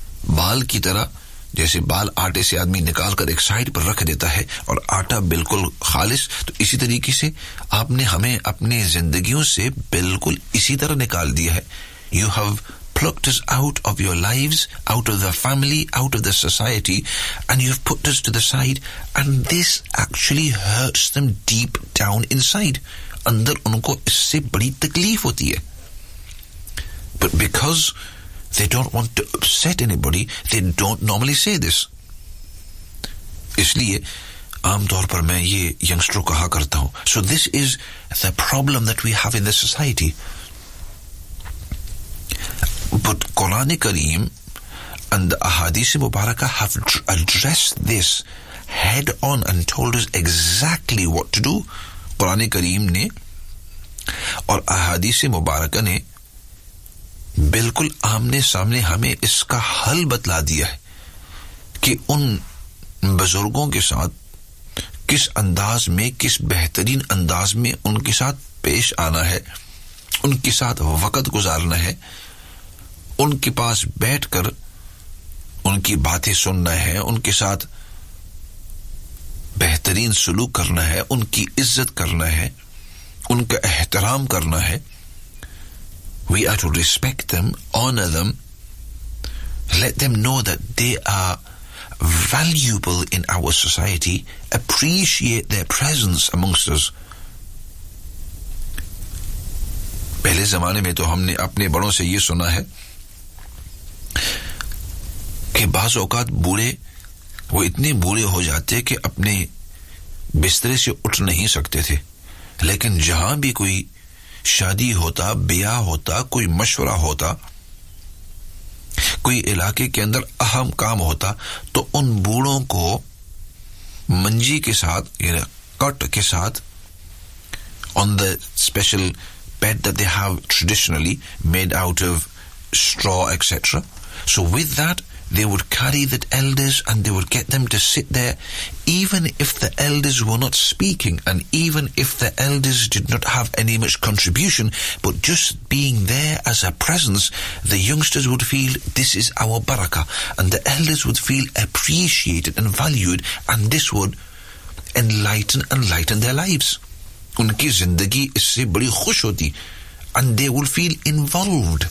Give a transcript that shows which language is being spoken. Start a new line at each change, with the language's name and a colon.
Hindi: बाल की तरह, जैसे बाल आटे से आदमी निकाल कर एक साइड पर रख देता है और आटा बिल्कुल खालिस, तो इसी तरीके से आपने हमें अपने जिंदगियों से बिल्कुल इसी तरह निकाल दिया है.
English: You have plucked us out of your lives, out of the family, out of the society, and you have put us to the side, and this actually hurts them deep down inside.
Hindi: अंदर उनको इससे बड़ी तकलीफ होती है.
English: But because they don't want to upset anybody, they don't normally say this.
Hindi: इसलिए आम तौर पर मैं ये यंगस्टरों कहा करता हूं.
English: So this is the problem that we have in the society. But Quran Kareem and the Ahadith Mubarakah have addressed this head on and told us exactly what to do.
Hindi: Quran Kareem ne aur Ahadith Mubarakah ne बिल्कुल आमने सामने हमें इसका हल बतला दिया है कि उन बुजुर्गों के साथ किस अंदाज में, किस बेहतरीन अंदाज में उनके साथ पेश आना है, उनके साथ वक्त गुजारना है, उनके पास बैठकर उनकी बातें सुनना है, उनके साथ बेहतरीन सलूक करना है, उनकी इज्जत करना है, उनका एहतराम करना है.
English: We are to respect them, honor them, let them know that they are valuable in our society, appreciate their presence amongst us.
Hindi: पहले जमाने में तो हमने अपने बड़ों से ये सुना है कि बाज़ औकात बूढ़े वो इतने बूढ़े हो जाते कि अपने बिस्तर से उठ नहीं सकते थे. लेकिन जहां भी कोई शादी होता, ब्याह होता, कोई मशवरा होता, कोई इलाके के अंदर अहम काम होता, तो उन बूढ़ों को मंजी के साथ, यानी कट के साथ,
English: On the special bed that they have traditionally made out of straw etcetera, so with that they would carry that elders and they would get them to sit there, even if the elders were not speaking and even if the elders did not have any much contribution, but just being there as a presence, the youngsters would feel this is our बरका, and the elders would feel appreciated and valued, and this would enlighten their lives.
Hindi: उनकी जिंदगी इससे बड़ी खुश होती
English: and they will feel involved.